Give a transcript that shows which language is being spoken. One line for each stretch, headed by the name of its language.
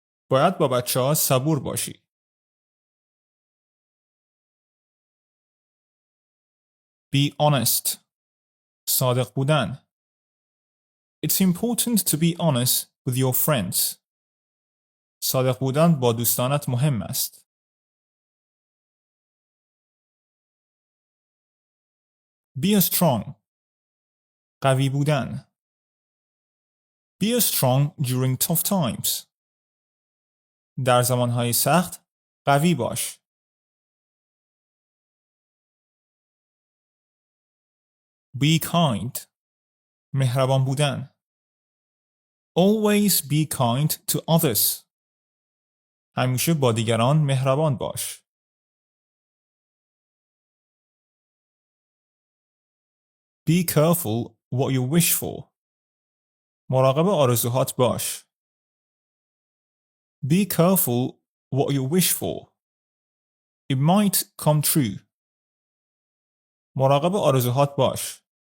Persian: باید با بچه‌ها صبور باشی.
English: Be honest.
Persian: صادق بودن.
English: It's important to be honest with your friends.
Persian: صادق بودن با دوستانت مهم است.
English: Be strong.
Persian: قوی بودن.
English: Be strong during tough times.
Persian: در زمانهای سخت قوی باش.
English: Be kind.
Persian: مهربان بودن.
English: Always be kind to others.
Persian: همیشه با دیگران مهربان باش.
English: Be careful what you wish for.
Persian: مراقب آرزوهات باش.
English: Be careful what you wish for. It might come true.
Persian: مراقب آرزوهات باش.